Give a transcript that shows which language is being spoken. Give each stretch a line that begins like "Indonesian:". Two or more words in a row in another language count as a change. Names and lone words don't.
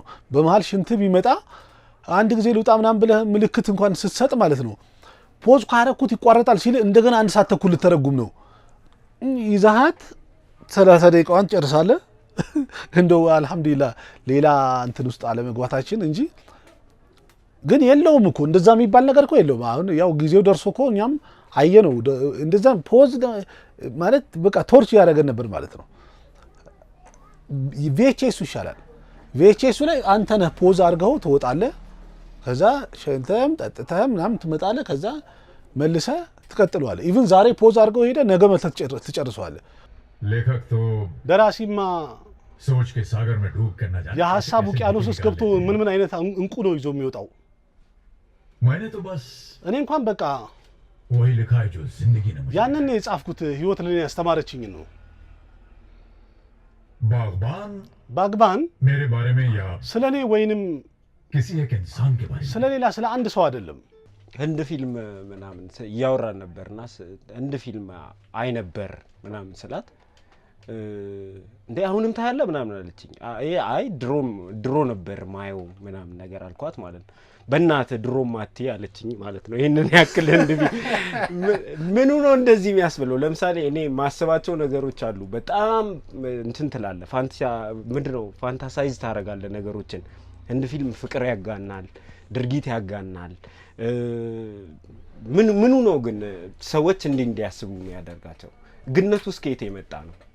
Amharic: በመሃል ሽንት ቢመጣ አንድ ጊዜ ልውጣ ምናምን ብለህ ምልክት እንኳን ስትሰጥ ማለት ነው ፖዝ ካረኩት ይቋረጣል ሲል እንደገና 1 ሰዓት ተኩል ልተረጉም ነው ይዛሃት 30 ደቂቃዋን ጨርሳለህ እንደው አልহামዱሊላህ ሌላ እንትን ውስጥ አለመግባታችን እንጂ ግን የለውም እኮ እንደዛ የሚባል ነገር እኮ የለውም አሁን ያው ጊዜው ደርሶ እኮ እኛም አየነው እንደዛ ፖዝ ማለት በቃ ቶርች ያደረገን ነበር ማለት ነው VHS ይሻላል VHS ላይ አንተ ነህ ፖዝ አድርገው ትወጣለህ ከዛ ሸንተም ጠጥተም ምናምን ትመጣለህ ከዛ መልሰህ ትቀጥለዋለህ ኢቭን ዛሬ ፖዝ አድርገው ሄደ ነገ መተህ ትጨርሰዋለህ
Hindi: लेखक तो
Amharic: ደራሲማ
Hindi: सोच के सागर में डूब कर न जाने
Amharic: የሐሳብ ውቅያኖስ ውስጥ ገብቶ ምን አይነት እንቁ ነው ይዞ የሚወጣው
Hindi: मैंने तो बस
Amharic: እኔ እንኳን በቃ
Hindi: वही लिखा है जो जिंदगी ने मुझे
Amharic: ያንን የጻፍኩት ህይወት ለኔ ያስተማረችኝ ነው ባግባን
Hindi: मेरे बारे में या
Amharic: ስለኔ ወይንም
Hindi: किसी एक इंसान के बारे में
Amharic: ስለሌላ ስለ አንድ ሰው አይደለም ህንድ ፊልም ምናምን ያወራን ነበርና ህንድ ፊልም አይ ነበር ምናምን ስላት እንዴ አሁንም ታያለ ምናምን አለችኝ አይ ድሮ ነበር ማየው ምናምን ነገር አልኳት ማለት ነው በእናተ ድሮም አትይ አለችኝ ማለት ነው ይሄንን ያክል ህንድ ምኑ ነው እንደዚህ የሚያስብለው ለምሳሌ እኔ ማሰባቸው ነገሮች አሉ በጣም እንትን ትላለ ፋንታሲያ ምንድነው ፋንታሳይዝ ታረጋለ ነገሮችን ህንድ ፊልም ፍቅር ያጋናል ድርጊት ያጋናል ምኑ ነው ግን ሰዎች እንዲያስቡ የሚያደርጋቸው ግነቱ እስከየት የመጣ ነው